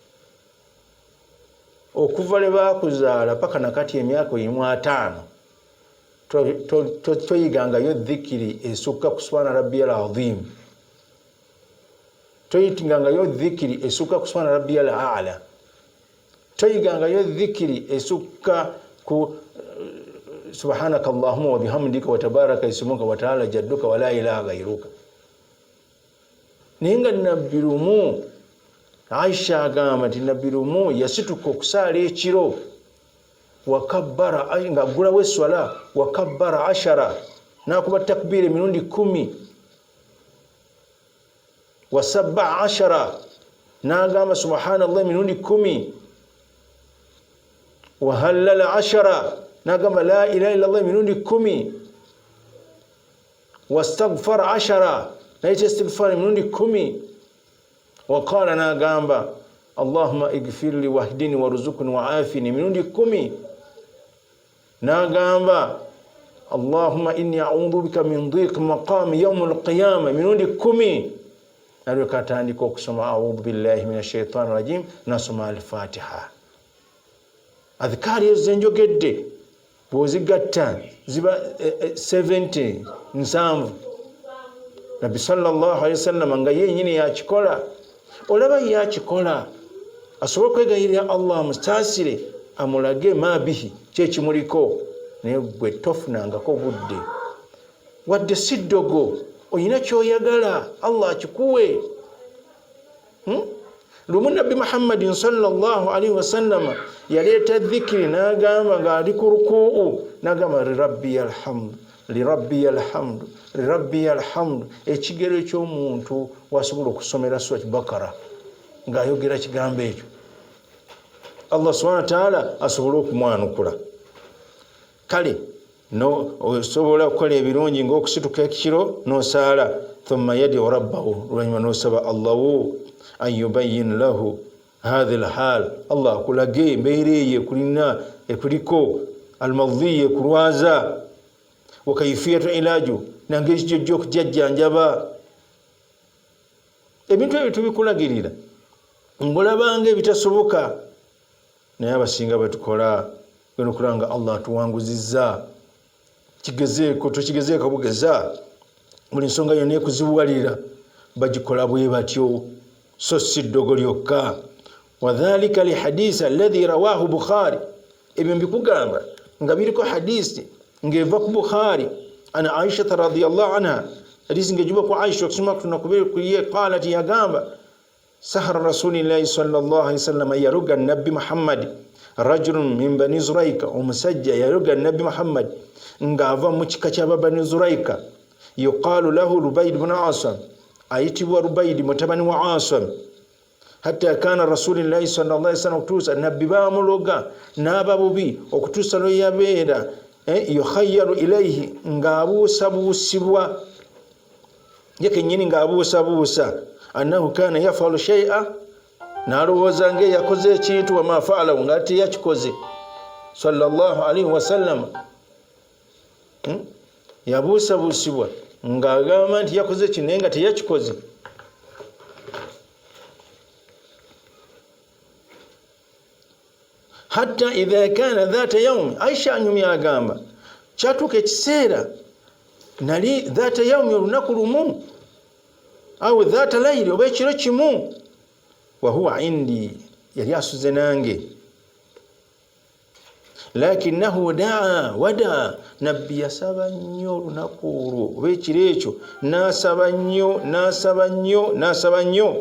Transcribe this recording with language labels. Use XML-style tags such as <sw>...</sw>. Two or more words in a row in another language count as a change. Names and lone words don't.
<lg>Okuva le baakuzaala paka nakati emyaka 5 toyigangayo dhikiri esukka ku</lg> <ar>سبحان ربي العظيم,</ar> <lg>toyigangayo dhikiri esukka ku</lg> <ar>سبحان ربي الأعلى,</ar> <lg>toyigangayo dhikiri esukka ku</lg> <ar>سبحانك اللهم وبحمدك وتبارك اسمك وتعالى جدك ولا إله غيرك.</ar> <lg>Naye nga nabbi lumu, Aisha agamba nti nabbi lumu yasituka okusaala ekiro wakabbara nga aggulawo esswala wakabbara 10 n'akuba takbiira emirundi 10 wasabba 10 n'agamba subhanallah emirundi 10 wahallala 10 n'agamba</lg> <ar>لا إله إلا الله</ar> <lg>emirundi 10 wastaghfara 10 n'ayita istighfar emirundi 10 waqala n'agamba</lg> <ar>اللهم اغفر لي واهدني وارزقني وعافني</ar> <lg>emirundi 10 n'agamba</lg> <ar>اللهم إني أعوذ بك من ضيق مقامي يوم القيامة</ar> <lg>emirundi 10 n'alyoka atandika okusoma</lg> <ar>أعوذ بالله من الشيطان الرجيم</ar> <lg>n'asoma al-fatiha. Adhikaari ezo zenjogedde bw'ozigatta ziba 70 nsanvu. Nabbi</lg> <ar>صلى الله عليه وسلم</ar> <lg>nga yennyini yakikola. Olaba yakikola asobola kwegayirira Allah mustaasire amulage mabihi kyekimuliko, naye gwe tofunangako budde wadde siddogo oyina kyoyagala Allah akikuwe. Lumu Nabbi Muhammadin</lg> <ar>صلى الله عليه وسلم</ar> <lg>yaleeta dhikiri n'agamba ng'ali ku rukuu n'agamba</lg> <ar>لربي الحمد لربي الحمد لربي الحمد,</ar> <lg>ekigero eky'omuntu wasobola okusomera Surat Bakara ng'ayogera kigambo ekyo, Allah</lg> <ar>سبحانه وتعالى</ar> <lg>asobola okumwanukula. Kale no osobola okukola ebirungi ng'okusituka ekiro n'osaala,</lg> <ar>ثم يدعو ربه,</ar> <lg>oluvannyuma n'osaba</lg> <ar>الله أن يبين له هذا الحال,</ar> <lg>Allah akulage embeera eyo ekuliko almadhiya ekulwaza,</lg> <ar>وكيفية العلاج,</ar> <lg>nangeri kijjo okujjanjaba. Ebintu ebyo tubikulagirira ngolabanga ebitasoboka, naye abasinga batukola gwe nokulanga Allah atuwanguzizza. Kigezeeko tokigezeeko bugeza. buli nsonga yonna ekuzibuwalira bagikola bwe batyo so si ddogo lyokka.</lg> <ar>وكذلك للحديث الذي رواه البخاري,</ar> <lg>ebyo mbikugamba nga biriko hadisi ngeva ku Bukhari</lg> <ar>عن عائشة رضي الله عنها,</ar> <lg>hadisi ngejuba ku Aisha kusoma tunakubiri kuye qalat yagamba</lg> <ar>سحر رسول الله صلى الله عليه وسلم</ar> <lg>yaruga nabbi Muhammad</lg> <ar>رجل من بني زريق,</ar> <lg>omusajja yaruga nabbi Muhammad ngava mu kika kya bani Zuraika</lg> <ar>يقال له ربيد بن أعصم,</ar> <lg>ayitibwa Rubayd mutabani wa Asam.</lg> <ar>حتى كان رسول الله صلى الله عليه وسلم</ar> <lg>kutusa nabbi bamuloga n'ababubi okutusa lo yabeera</lg> <ar>يخيل إليه</ar> <lg>ng'abuusabusibwa yekennyini ng'abuusabuusa</lg> <ar>أنه كان يفعل شيئا,</ar> <lg>n'alowooza nga yakoze ekintu</lg> <ar>وما فعل</ar> <lg>nga teyakikoze</lg> <ar>صلى الله عليه وسلم.</ar> <lg>Yabuusabuusibwa ng'agamba nti yakoze kino naye nga teyakikoze.</lg> <ar>حتى إذا كان ذات يوم,</ar> <lg>Aisha anyumya agamba kyatuuka ekiseera nali</lg> <ar>ذات يوم,</ar> <lg>olunaku lumu</lg> <ar>أو ذات ليلة,</ar> <lg>oba ekiro kimu,</lg> <ar>وهو عندي,</ar> <lg>yali asuze nange.</lg> <ar>لكنه دعا ودعا,</ar> <lg>nabbi yasaba nnyo olunaku olwo oba ekiro ekyo, n'asaba nnyo.</lg>